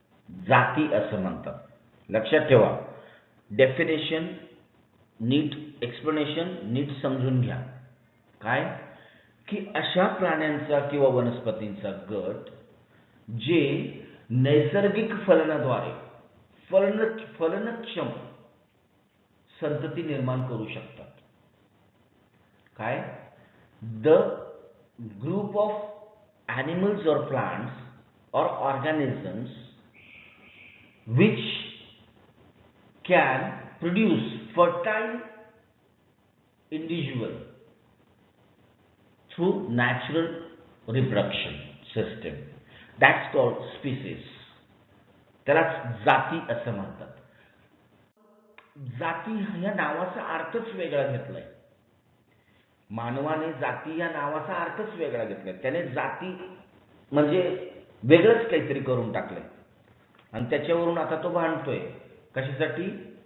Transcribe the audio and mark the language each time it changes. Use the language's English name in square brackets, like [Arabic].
[Marathi] जाती असं म्हणतात. लक्षात ठेवा. डेफिनेशन नीट, एक्सप्लेनेशन नीट समजून घ्या. काय की अशा प्राण्यांचा किंवा वनस्पतींचा गट जे नैसर्गिक फलनाद्वारे फलनक्षम संतती निर्माण करू शकतात. काय? [English] The group of animals or plants or organisms which can produce fertile individual through natural reproduction system, that's called species. [Marathi] त्याला जाती असं म्हणतात. जाती या नावाचा अर्थच वेगळा घेतलाय. मानवाने जाती या नावाचा अर्थच वेगळा घेतलाय. त्याने जाती म्हणजे वेगळंच काहीतरी करून टाकलंय आणि त्याच्यावरून आता तो भांडतोय. कशासाठी?